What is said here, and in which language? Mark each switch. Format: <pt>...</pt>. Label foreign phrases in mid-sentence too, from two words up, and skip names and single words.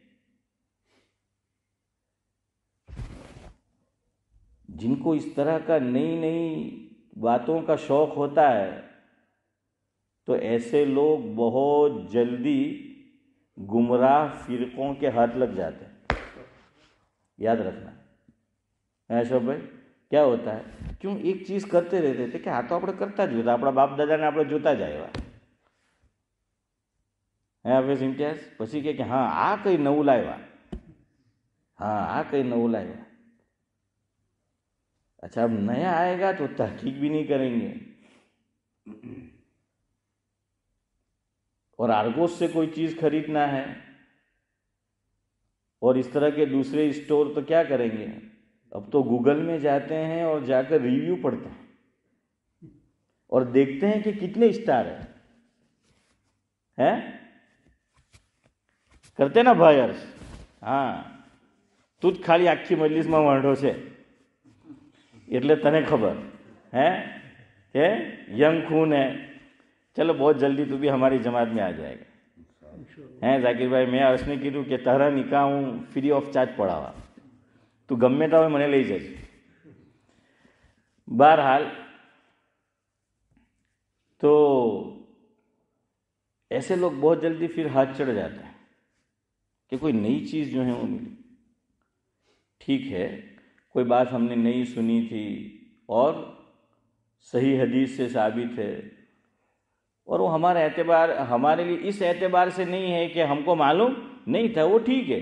<ur>جن کو اس طرح کا نئی نئی باتوں کا شوق ہوتا ہے تو ایسے لوگ بہت جلدی گمراہ فرقوں کے ہاتھ لگ جاتے ہیں. یاد رکھنا اشرف بھائی کیا ہوتا ہے, کیوں ایک چیز کرتے رہتے تھے کہ</ur> <gu>આ તો આપણે કરતા જ હતા, આપણા બાપ દાદાને આપણે જોતા જ આવ્યા. હે હાફિઝ ઇમ્તિયાઝ પછી કે હા આ કઈ નવું લાવ્યા, હા આ કઈ નવું લાવ્યા.</gu> <ur>اچھا اب نیا آئے گا تو تحقیق بھی نہیں کریں گے, اور آرگوس سے کوئی چیز خریدنا ہے اور اس طرح کے دوسرے اسٹور تو کیا کریں گے, اب تو گوگل میں جاتے ہیں اور جا کر ریویو پڑھتے ہیں اور دیکھتے ہیں کہ کتنے اسٹار ہیں. کرتے نا بھائی عرض, ہاں</ur> <gu>તું જ ખાલી આખી મજલિસમાં વાંઢો છે એટલે તને ખબર</gu> <ur>ہے کہ ینگ خون ہے. چلو بہت جلدی تو بھی ہماری جماعت میں آ جائے گا. ہیں ذاکر بھائی</ur> <gu>મેં અર્શને કીધું કે તારા નિકાહ હું ફ્રી ઓફ ચાર્જ પડાવવા, તું ગમે તો મને લઈ જજે.</gu> <ur>بہرحال تو ایسے لوگ بہت جلدی پھر ہاتھ چڑھ جاتے ہیں کہ کوئی نئی چیز جو ہے وہ ملی. ٹھیک ہے کوئی بات ہم نے نئی سنی تھی اور صحیح حدیث سے ثابت ہے, اور وہ ہمارے لیے اس اعتبار سے نہیں ہے کہ ہم کو معلوم نہیں تھا, وہ ٹھیک ہے.</ur>